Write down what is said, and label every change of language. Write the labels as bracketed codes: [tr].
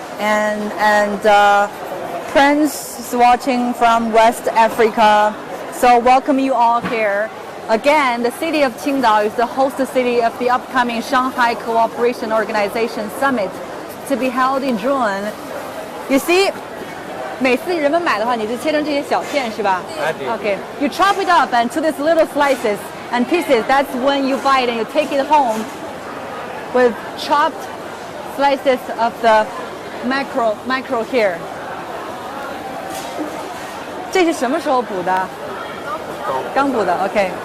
[en] And Prince is watching from West Africa. So welcome you all here. Again, the city of Qingdao is the host city of the upcoming Shanghai Cooperation Organization Summit to be held in June. You see, [zh] 每次人们买的话，你就切成这些小片是吧？ [en] Okay. You chop it up and to these little slices and pieces. That's when you buy it and you take it home with chopped slices of the mackerel here. [zh] 这是什么时候捕的？刚捕的 ，OK.